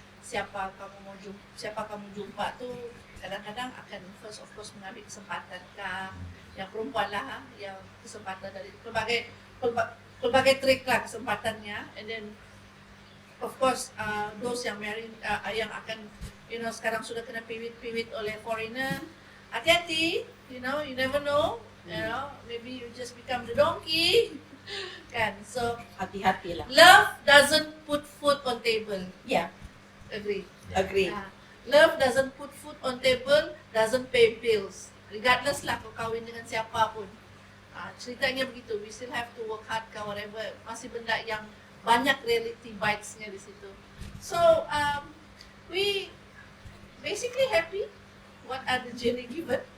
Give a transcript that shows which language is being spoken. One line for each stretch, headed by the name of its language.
Malay: Siapa kamu jumpa tu kadang-kadang akan first of course mengambil kesempatan kah, yang perempuan lah, yang kesempatan dari pelbagai trik lah kesempatannya, and then of course those yang married yang akan sekarang sudah kena piwit oleh foreigner, hati-hati,
English: you never know, maybe you just become the donkey
Malay: kan. So Hati-hatilah.
English: love doesn't put food on table.
Malay: Ya,
English: Agree. agree. Love doesn't put food on table, doesn't pay bills.
Malay: Regardless lah kau kahwin dengan siapa pun. Ceritanya begitu,
English: we still have to work hard
Malay: kah whatever. Masih benda yang banyak reality bitesnya di situ.
English: So we basically happy what are the journey given,